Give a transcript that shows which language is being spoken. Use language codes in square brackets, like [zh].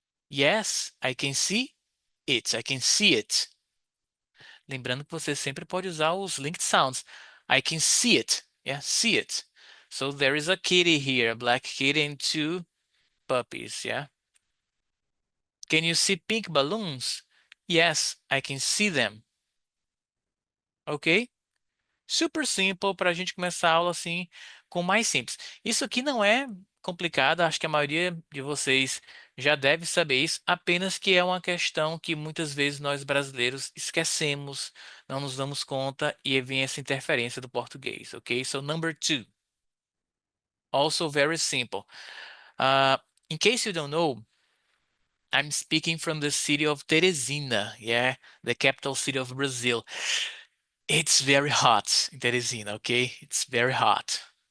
[en] Yes, I can see it. I can see it. [pt] Lembrando que você sempre pode usar os linked sounds. [en] I can see it. Yeah, see it. So there is a kitty here, a black kitty and two puppies. Yeah. Can you see pink balloons? Yes, I can see them. Ok? [pt] Super simple para a gente começar a aula assim com mais simples. Isso aqui não é complicado, acho que a maioria de vocês já deve saber isso, apenas que é uma questão que muitas vezes nós brasileiros esquecemos, não nos damos conta e vem essa interferência do português, ok? [en] So number two, also very simple. In case you don't know, I'm speaking from the city of Teresina, yeah, the capital city of Brazil. It's very hot in Teresina, okay? It's very hot.